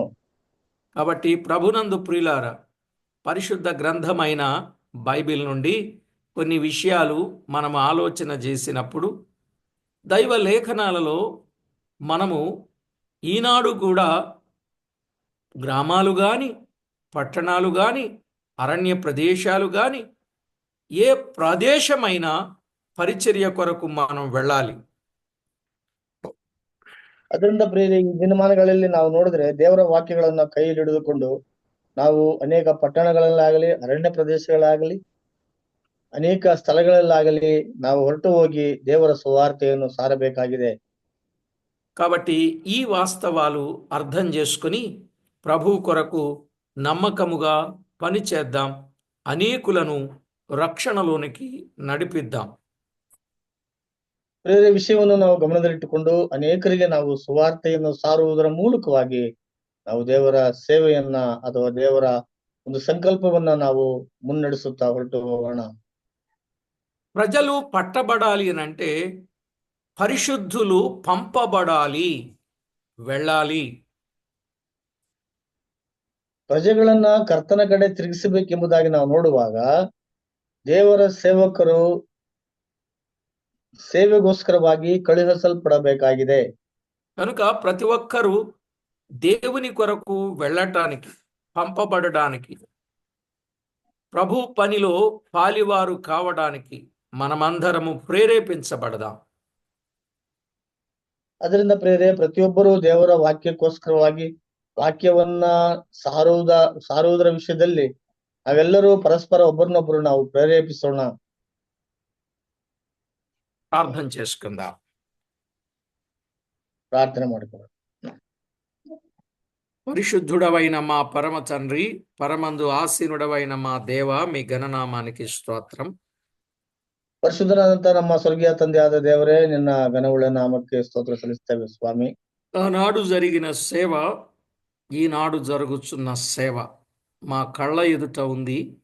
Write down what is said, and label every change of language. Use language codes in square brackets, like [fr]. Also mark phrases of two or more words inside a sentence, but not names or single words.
[te] కాబట్టి ప్రభునందు ప్రియులారా, పరిశుద్ధ గ్రంథమైన బైబిల్ నుండి కొన్ని విషయాలు మనం ఆలోచన చేసినప్పుడు దైవ లేఖనాలలో మనము ఈనాడు కూడా గ్రామాలు కానీ పట్టణాలు కానీ అరణ్య ప్రదేశాలు గాని ఏ ప్రదేశమైనా పరిచర్య కొరకు మనం వెళ్ళాలి. [kn] ಅದರಿಂದ ಪ್ರಿಯರೇ, ಈ ದಿನಮಾನಗಳಲ್ಲಿ ನಾವು ನೋಡಿದ್ರೆ ದೇವರ ವಾಕ್ಯಗಳನ್ನ ಕೈಯಲ್ಲಿ ಹಿಡಿದುಕೊಂಡು ನಾವು ಅನೇಕ ಪಟ್ಟಣಗಳಲ್ಲಾಗಲಿ ಅರಣ್ಯ ಪ್ರದೇಶಗಳಾಗಲಿ ಅನೇಕ ಸ್ಥಳಗಳಲ್ಲಾಗಲಿ ನಾವು ಹೊರಟು ಹೋಗಿ ದೇವರ ಸುವಾರ್ತೆಯನ್ನು ಸಾರಬೇಕಾಗಿದೆ. [te] కాబట్టి ఈ వాస్తవాలు అర్థం చేసుకుని ప్రభు కొరకు నమ్మకముగా పని చేద్దాం, అనేకులను రక్షణలోనికి నడిపిద్దాం. [kn] ಪ್ರಿಯರೇ, ವಿಷಯವನ್ನು ನಾವು ಗಮನದಲ್ಲಿಟ್ಟುಕೊಂಡು ಅನೇಕರಿಗೆ ನಾವು ಸುವಾರ್ತೆಯನ್ನು ಸಾರುವುದರ ಮೂಲಕವಾಗಿ ನಾವು ದೇವರ ಸೇವೆಯನ್ನ ಅಥವಾ ದೇವರ ಒಂದು ಸಂಕಲ್ಪವನ್ನ ನಾವು ಮುನ್ನಡೆಸುತ್ತಾ ಹೊರಟು ಹೋಗೋಣ. [te] ప్రజలు పట్టబడాలి అనంటే పరిశుద్ధులు పంపబడాలి, వెళ్ళాలి. [kn] ಪ್ರಜೆಗಳನ್ನ ಕರ್ತನ ಕಡೆ ತಿರುಗಿಸಬೇಕೆಂಬುದಾಗಿ ನಾವು ನೋಡುವಾಗ ದೇವರ ಸೇವಕರು సేవಗೋಸ್ಕರವಾಗಿ కಳುహిಸಲ್ಪಡಬೇಕಾಗಿದೆ. [te] కనుక ప్రతి ఒక్కరూ దేవుని కొరకు వెళ్ళటానికి, పంపబడడానికి, ప్రభు పనిలో పాలివారు కావడానికి మనమందరము ప్రేరేపించబడదాం. [kn] ಅದರಿಂದ ಪ್ರೇರೆ ಪ್ರತಿಯೊಬ್ಬರು ದೇವರ ವಾಕ್ಯಕ್ಕೋಸ್ಕರವಾಗಿ ವಾಕ್ಯವನ್ನ ಸಾರುವುದರ ವಿಷಯದಲ್ಲಿ ನಾವೆಲ್ಲರೂ ಪರಸ್ಪರ ಒಬ್ಬರನ್ನೊಬ್ಬರು ನಾವು ಪ್ರೇರೇಪಿಸೋಣ. [te] ప్రార్థన చేసుకుందాం. [kn] ಪ್ರಾರ್ಥನೆ ಮಾಡಿಕೊಳ್ಳೋಣ. [te] పరిశుద్ధుడవైన మా పరమ తండ్రి, పరమందు ఆసీనుడవైన మా దేవ, మీ ఘననామానికి స్తోత్రం. [kn] ಪರಿಶುದ್ಧನಾದಂತ ನಮ್ಮ ಸ್ವರ್ಗೀಯ ತಂದೆಯಾದ ದೇವರೇ, ನಿನ್ನ ಘನವುಳ್ಳ ನಾಮಕ್ಕೆ ಸ್ತೋತ್ರ ಸಲ್ಲಿಸ್ತೇವೆ ಸ್ವಾಮಿ. [te] ఆనాడు జరిగిన సేవ, ఈనాడు జరుగుతున్న సేవ మా కళ్ళ ఎదుట ఉంది.